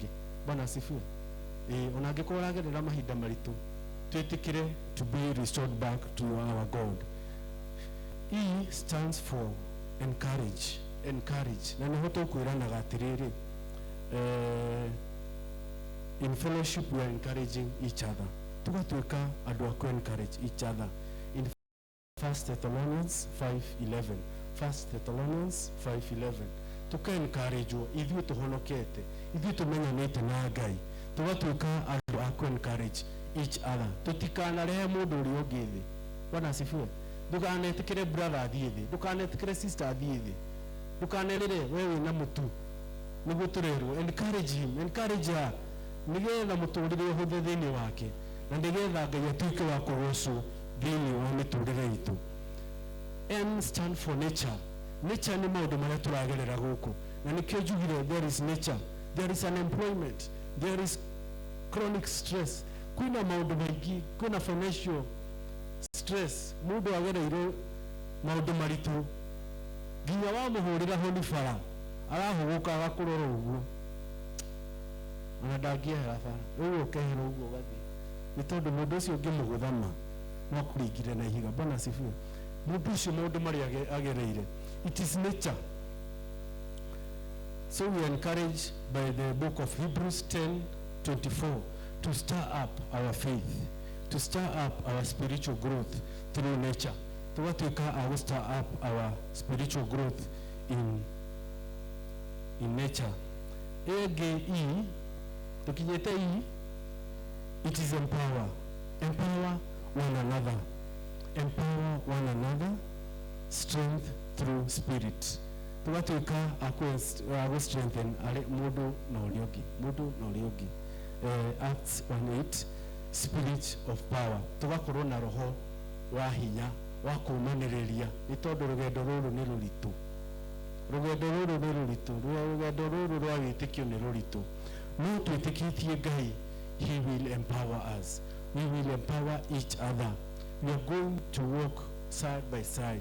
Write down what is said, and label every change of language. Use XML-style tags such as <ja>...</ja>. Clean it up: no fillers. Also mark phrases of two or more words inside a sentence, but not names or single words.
<sw>Bwana asifiwe.</sw> <ki>Ona angĩkorwo ũragerera mahinda maritũ twĩtĩkĩre</ki> <en>to be restored back to our God. E stands for encourage. Encourage.</en> <ki>Na nĩho tũkwĩranaga atĩrĩrĩ,</ki> <en>in fellowship we are encouraging each other.</en> <ki>Tugatuĩka andũ a</ki> <en>encourage each other. In 1 Thessalonians 5:11. 1 Thessalonians 5:11.</en> <ki>Tuka-encouragewo ithuĩ tũhonokete, ithuĩ tũmenyanĩte na Ngai, tũgatuĩka andũ a</ki> <en>encourage each other.</en> <ki>Tũtikanarehe mũndũ ũrĩa ũngĩ thĩ.</ki> <sw>Bwana asifiwe.</sw> <ki>Ndũkanetĩkĩre brother athiĩ thĩ, ndũkanetĩkĩre sister athiĩ thĩ, ndũkanerĩre wewe wĩna mũtu nĩguo tũrerwo.</ki> <en>Encourage him, encourage her,</en> <ki>nĩgetha mũtũrĩre ũhũthe thĩinĩ wake na nĩgetha Ngai atuĩke wa kũgocwo thĩinĩ wa mĩtũrĩre itũ.</ki> <en>N stand for nature. Nature</en> <ki>ni maũndũ marĩa tũragerera gũkũ na nĩkĩo njugire</ki> <en>there is nature, there is unemployment, there is chronic stress.</en> <ki>Kwĩna maũndũ maingĩ, kwĩna</ki> <en>financial stress,</en> <ki>mũndũ agereire maũndũ maritũ nginya wamũhũrĩra honi bara arahũgũka agakũrora ũguo ona ndangĩehera bara rĩu ũkehera ũguo ũgathiĩ nĩ tondũ mũndũ ũcio ũngĩmũgũthama no akũringire na ihiga.</ki> <sw>Bwana asifiwe.</sw> <ki>Mũndũ ũcio maũndũ marĩa agereire,</ki> <en>it is nature. So we are encouraged by the book of Hebrews 10:24 to stir up our faith, to stir up our spiritual growth through nature.</en> <ki>Tugatuĩka a</ki> <en>stir up our spiritual growth in nature. AGE tukinyete E, it is empower. Empower one another. Empower one another. Strength through spirit.</en> <ki>Tugatuĩka a strengthen mũndũ na ũrĩa ũngĩ, mũndũ na ũrĩa ũngĩ.</ki> <en>Acts 1:8, spirit of power.</en> <ki>Tugakorwo na roho wa hinya wa kumanĩrĩria nĩ tondũ rũgendo rũrũ nĩ rũritũ, rũgendo rũrũ nĩ rũritũ, rũgendo rũrũ rwa wĩtĩkio nĩ rũritũ,</ki> <en>no twĩtĩkĩtie Ngai, he will empower us, we will empower each other, we are going to walk side by side.</en>